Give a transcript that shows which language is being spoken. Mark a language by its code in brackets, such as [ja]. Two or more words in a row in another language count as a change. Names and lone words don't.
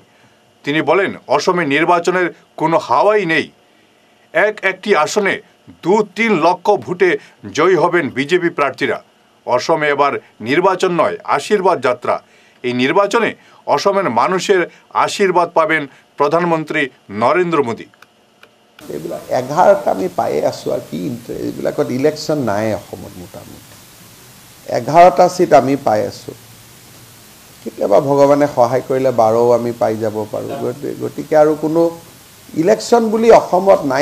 [bn] তিনি বলেন, অসমে নির্বাচনের কোনো হাওয়াই নেই। একটি আসনে 2-3 লক্ষ ভোটে জয়ী হবেন বিজেপি প্রার্থীরা। অসমে এবার নির্বাচন নয়, আশীর্বাদ যাত্রা। এই নির্বাচনে অসমের মানুষের আশীর্বাদ পাবেন প্রধানমন্ত্রী নরেন্দ্র মোদী। [as] এইবিলাক 11টা আমি পায়ে আছোঁ, আৰু কি এইবিলাকত ইলেকশ্যন নাই অসমত। মোটামুটি 11টা চিট আমি পাই আছোঁ। কেতিয়াবা ভগৱানে সহায় কৰিলে 12ও আমি পাই যাব পাৰোঁ। গতিকে আৰু কোনো ইলেকশ্যন বুলি অসমত নাই।